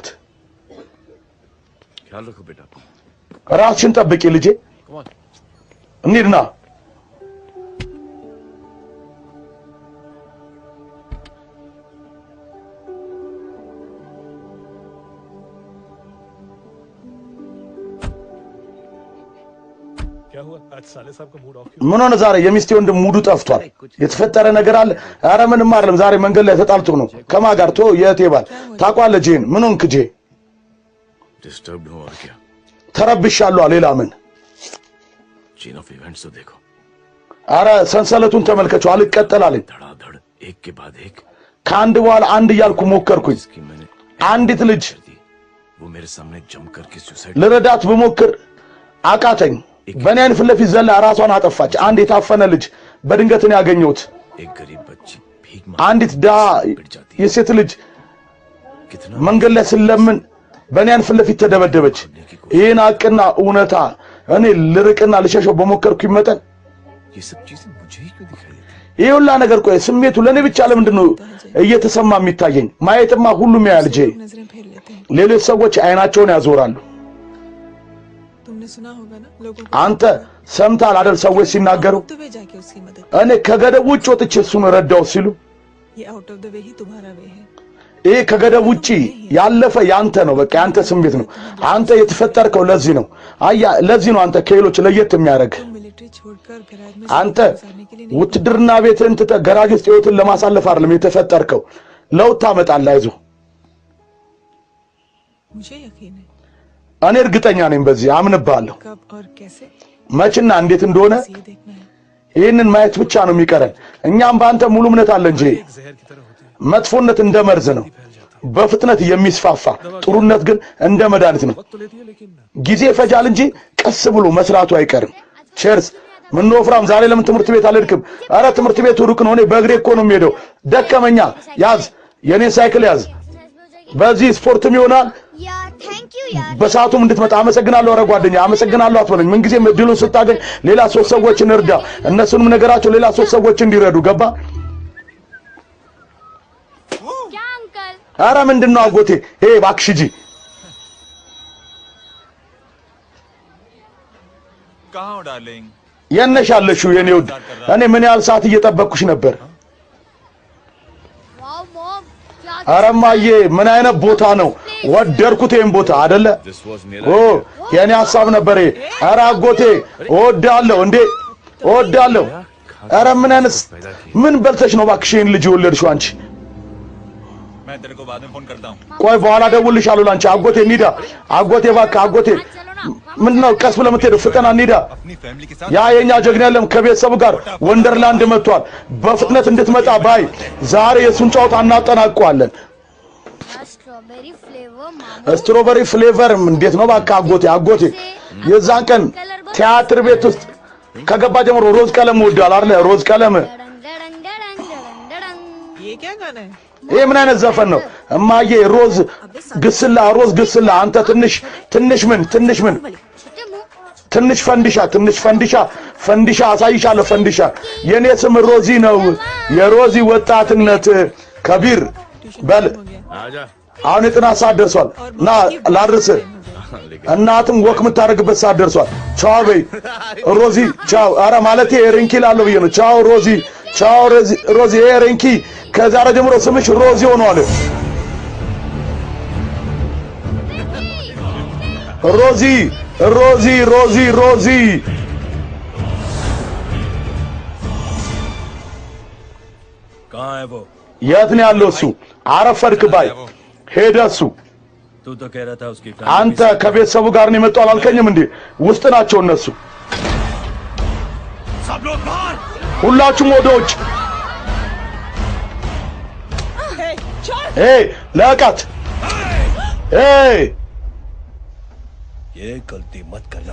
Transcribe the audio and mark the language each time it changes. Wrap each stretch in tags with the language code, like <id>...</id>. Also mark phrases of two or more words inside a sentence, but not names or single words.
<hi>ख्याल रखो बेटा</hi> <am>ራስሽን ጠብቂ ልጄ እንሂድና</am> <hi>क्या हुआ आज साले साहब का</hi> <en>mood off</en> <am>ምን ሆነ ዛሬ የሚስቴ ወንድም ሙዱ ጠፍቷል የተፈጠረ ነገር አለ ኧረ ምንም አይደለም ዛሬ መንገድ ላይ ተጣልቶ ነው ከማን ጋር የእቴ ባል ታውቃለህ ጄን ምን ሆንክ ጄ</am> <hi>डिस्टर्ब्ड हो और क्या</hi> <am>ተረብሻለሁ ሌላ ምን</am> <en>chain of events</en> <hi>तो देखो</hi> <am>ኧረ ሰንሰለቱን ተመልከቸው አልቀጠላለኝ</am> <hi>धड़ाधड़ एक के बाद एक</hi> <am>ከአንድ በኋላ አንድ እያልኩ ሞከርኩኝ</am> <hi>इसकी मैंने</hi> <am>አንዲት ልጅ</am> <hi>वो मेरे सामने जम करके सुसाइड</hi> <am>ልረዳት ብሞክር አቃተኝ በእኔ አይን ፊት ለፊት ዘላ ራሷን አጠፋች አንድ የታፈነ ልጅ በድንገት ነው ያገኘሁት</am> <hi>एक गरीब बच्ची भीख</hi> <am>አንዲት ዳ የሴት ልጅ መንገድ ላይ ስለምን በእኔ አይን ፊት ለፊት ተደበደበች ይሄን አቅና እውነታ እኔ ልርቅና ልሸሸው በሞከርኩኝ መጠን</am> <hi>ये सब चीजें मुझे ही क्यों दिखाई देती</hi> <am>ይሄ ሁላ ነገር ቆይ ስሜቱ ለኔ ብቻ ለምንድን ነው እየተሰማ የሚታየኝ ማየትማ ሁሉም ያያል ጄ</am> <hi>नजरें फेर लेते हैं</hi> <am>ሌሎች ሰዎች አይናቸውን ያዞራሉ</am> <hi>तुमने सुना होगा ना लोगों को</hi> <am>አንተ ሰምታል አይደል ሰዎች ሲናገሩ</am> <hi>तो वे जाके उसकी मदद</hi> <am>እኔ ከገደብ ውጭ ወጥቼ እሱን ረዳው ሲሉ</am> <hi>ये</hi> <en>out of the way</en> <hi>ही तुम्हारा वे है</hi> <am>ይሄ ከገደብ ውጪ ያለፈ ያንተ ነው በቃ ያንተ ስሜት ነው አንተ የተፈጠርከው ለዚህ ነው አያ ለዚህ ነው አንተ ከሌሎች ለየት የሚያደርግ</am> <hi>तुम मिलिट्री छोड़कर गैराज में</hi> <am>አንተ</am> <hi>गुजारने के लिए नहीं</hi> <am>ውትድርና ቤትን ትተህ ገራጅ ውስጥ ህይወትን ለማሳለፍ አይደለም የተፈጠርከው ለውጥ ታመጣለህ አይዞህ</am> <hi>मुझे यकीन है</hi> <am>እኔ እርግጠኛ ነኝ በዚህ አምንብሃለሁ</am> <hi>कब और कैसे</hi> <am>መችና እንዴት እንደሆነ</am> <hi>ये देखना है</hi> <am>ይህንን ማየት ብቻ ነው የሚቀረን እኛም በአንተ ሙሉ እምነት አለን እንጂ</am> <hi>जहर की तरह होती है</hi> <am>መጥፎነት እንደ መርዝ ነው በፍጥነት የሚስፋፋ ጥሩነት ግን እንደ መድኃኒት ነው</am> <hi>वक्त तो लेती है लेकिन</hi> <am>ጊዜ ፈጃል እንጂ ቀስ ብሎ መስራቱ አይቀርም ቸርስ ምን ወፍራም ዛሬ ለምን ትምህርት ቤት አልሄድክም አረ ትምህርት ቤቱ ሩቅ ነው እኔ በእግሬ እኮ ነው የሚሄደው ደከመኛ ያዝ የኔ ሳይክል ያዝ በዚህ ስፖርትም ይሆናል</am> <hi>यार</hi> <en>thank you</en> <hi>यार</hi> <am>በሰዓቱም እንድትመጣ አመሰግናለሁ አረ ጓደኛ አመሰግናለሁ አትበለኝ ምን ጊዜ እድሉን ስታገኝ ሌላ ሶስት ሰዎችን እርዳ እነሱንም ነገራቸው ሌላ ሶስት ሰዎች እንዲረዱ ገባ</am> <hi>क्या अंकल</hi> <am>አረ ምንድነው አጎቴ እባክሽ ሂጂ</am> <hi>कहाँ हो डार्लिंग</hi> <am>የነሽ አለሽው የኔ ውድ እኔ ምን ያህል ሰዓት እየጠበቅኩሽ ነበር</am> <hi>वाओ मॉम क्या</hi> <am>አረማዬ ምን አይነት ቦታ ነው ወደርኩት ይሄን ቦታ አይደለ</am> <en>this was मेरा</en> <am>ኦ የኔ ሐሳብ ነበር አረ አጎቴ እወዳለሁ እንዴ እወዳለሁ አረ ምን አይነት ምን በልተሽ ነው እባክሽ ይሄን ልጅ ወለድሽው አንቺ</am> <hi>मैं तेरे को बाद में फोन करता हूँ</hi> <am>ቆይ በኋላ ደውልልሻለሁ ላንቺ አጎቴ እንሂዳ አጎቴ እባክህ አጎቴ ምንድነው ቀስ ብለህ የምትሄደው ፍጠና እንሂዳ</am> <hi>अपनी फैमिली के साथ</hi> <am>ያ የኛ ጀግና ያለም ከቤተሰቡ ጋር ወንደርላንድ መጥቷል በፍጥነት እንድትመጣ ባይ ዛሬ የሱን ጨዋታ እናጠናቀዋለን</am> <en>strawberry flavor मामू strawberry flavor</en> <am>እንዴት ነው እባክህ አጎቴ የዛን ቀን ቲያትር ቤት ውስጥ ከገባ ጀምሮ ሮዝ ቀለም ወዳል አይደል ሮዝ ቀለም</am> <hi>ये क्या गाना है?</hi> <am>ይሄ ምን አይነት ዘፈን ነው እማዬ ሮዝ ግስላ አንተ ትንሽ ምን ትንሽ ፈንዲሻ አሳይሻለሁ ፈንዲሻ የኔ ስም ሮዚ ነው የሮዚ ወጣትነት ከቢር በል</am> <hi>आजा</hi> <am>አሁን የጥናት ሰዓት ደርሷል ና ላድርስ እናትም ወክ የምታደርግበት ሰዓት ደርሷል ቻው በይ ሮዚ ቻው አረ ማለቴ ሪንኪ ላለው ብዬ ነው ቻው ሮዚ ሪንኪ ከዛሬ ጀምሮ ስምሽ ሮዚ ሆኗል ሮዚ</am> <hi>कहाँ है वो</hi> <am>የት ነው ያለው እሱ አረፈድክ ባይ ሄደ እሱ</am> <hi>तू तो कह रहा था उसकी</hi> <am>አንተ ከቤተሰቡ ጋር ነው የመጣው አላልከኝም እንዴ ውስጥ ናቸው እነሱ</am> <hi>सब लोग बाहर</hi> <am>ሁላችሁም ወደ ውጭ</am> <hi>Hey, छोड़!</hi> <am>ለቃት</am> <hi>ये गलती मत करना</hi>